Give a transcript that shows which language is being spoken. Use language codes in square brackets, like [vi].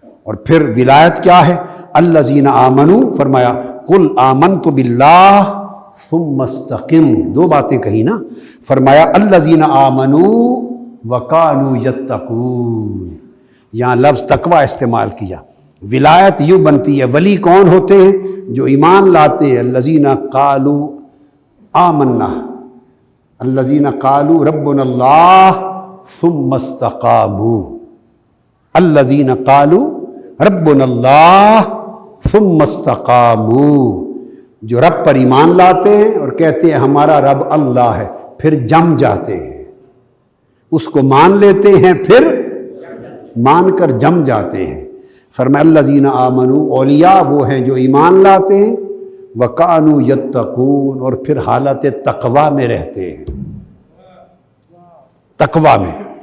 [ur] اور پھر ولایت کیا ہے؟ [ar] الذین آمنوا, فرمایا قل آمنت باللہ ثم استقم. [ur] دو باتیں کہی نا, فرمایا [ar] الذین آمنوا وکانوا یتقون, [ur] یہاں لفظ تقوی استعمال کیا. ولایت یوں بنتی ہے, ولی کون ہوتے ہیں؟ جو ایمان لاتے ہیں. [ar] الذین قالوا آمنا, الذین قالوا ربنا اللہ ثم استقاموا, الذین قالوا ربنا اللہ ثم استقاموا. [ur] جو رب پر ایمان لاتے ہیں اور کہتے ہیں ہمارا رب اللہ ہے, پھر جم جاتے ہیں, اس کو مان لیتے ہیں, پھر مان کر جم جاتے ہیں. فرمایا [ar] الذین آمنوا, [ur] اولیاء وہ ہیں جو ایمان لاتے ہیں, [ar] وکانوا یتقون, [ur] اور پھر حالت تقوی میں رہتے ہیں, تقوی میں.